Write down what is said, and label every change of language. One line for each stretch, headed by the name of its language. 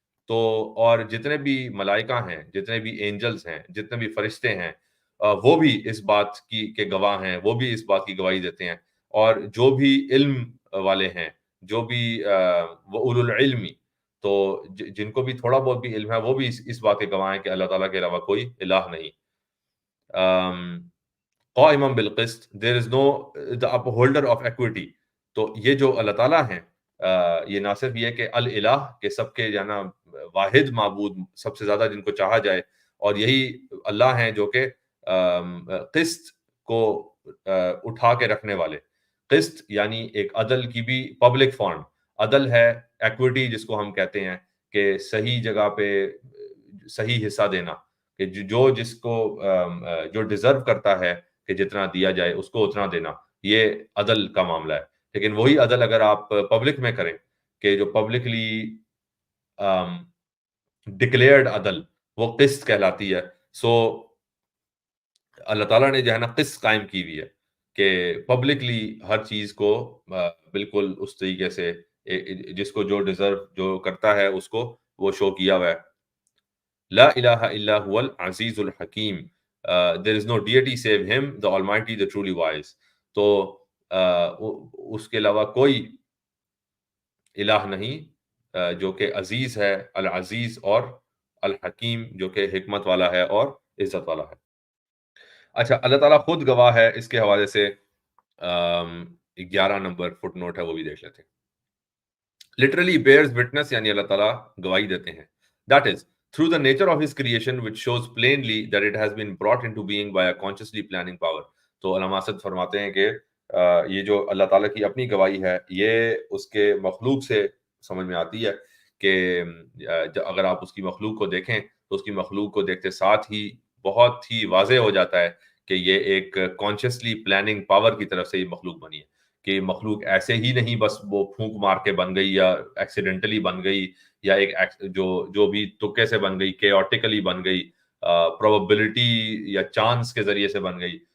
Urdu: تو اور جتنے بھی ملائکہ ہیں، جتنے بھی اینجلز ہیں، جتنے بھی فرشتے ہیں، وہ بھی اس بات کے گواہ ہیں، وہ بھی اس بات کی گواہی دیتے ہیں، اور جو بھی علم والے ہیں، جو بھی
Arabic: وَأُولُو الْعِلْمِ،
Urdu: تو جن کو بھی تھوڑا بہت بھی علم ہے، وہ بھی اس بات کے گواہ ہیں کہ اللہ تعالیٰ کے علاوہ کوئی الہ نہیں.
Arabic: قائما بالقسط،
English: there is no the upholder of equity.
Urdu: تو یہ جو اللہ تعالیٰ ہیں، یہ نہ صرف یہ کہ الالہ، کہ سب کے جانا واحد معبود، سب سے زیادہ جن کو چاہا جائے، اور یہی اللہ ہیں جو کہ قسط کو اٹھا کے رکھنے والے. قسط یعنی ایک عدل کی بھی پبلک فارم. عدل ہے ایکوٹی جس کو ہم کہتے ہیں، کہ صحیح جگہ پہ صحیح حصہ دینا، کہ جو جس کو جو ڈیزرو کرتا ہے کہ جتنا دیا جائے اس کو اتنا دینا، یہ عدل کا معاملہ ہے. لیکن وہی عدل اگر آپ پبلک میں کریں، کہ جو پبلکلی ڈکلیئرڈ عدل، وہ قسط کہلاتی ہے. اللہ تعالیٰ نے جو ہے نا قسط قائم کی ہوئی ہے، کہ پبلکلی ہر چیز کو بالکل اس طریقے سے جس کو جو ڈیزرو جو کرتا ہے اس کو وہ شو کیا ہوا ہے.
Arabic: لا الہ الا هو العزیز الحکیم،
English: there is no deity save him the almighty the truly wise.
Urdu: تو اس کے علاوہ کوئی الہ نہیں جو کہ عزیز ہے، العزیز، اور الحکیم جو کہ حکمت والا ہے اور عزت والا ہے. اچھا، اللہ تعالیٰ خود گواہ ہے، اس کے حوالے سے 11 نمبر فٹ نوٹ ہے، وہ بھی دیکھ لیتے ہیں.
English: literally bears witness،
Urdu: یعنی اللہ تعالیٰ گواہی دیتے ہیں.
English: that is through the nature of his creation which shows plainly that it has been brought into being by a consciously planning power.
Urdu: تو علامہ اسد فرماتے ہیں کہ یہ جو اللہ تعالیٰ کی اپنی گواہی ہے، یہ اس کے مخلوق سے سمجھ میں آتی ہے، کہ اگر آپ اس کی مخلوق کو دیکھیں تو اس کی مخلوق کو دیکھتے ساتھ ہی بہت ہی واضح ہو جاتا ہے کہ یہ ایک کانشیسلی پلاننگ پاور کی طرف سے یہ مخلوق بنی ہے، کہ مخلوق ایسے ہی نہیں بس وہ پھونک مار کے بن گئی یا ایکسیڈنٹلی بن گئی، یا ایک جو بھی تکے سے بن گئی، کیوٹیکلی بن گئی، پروبیبلٹی یا چانس کے ذریعے سے بن گئی.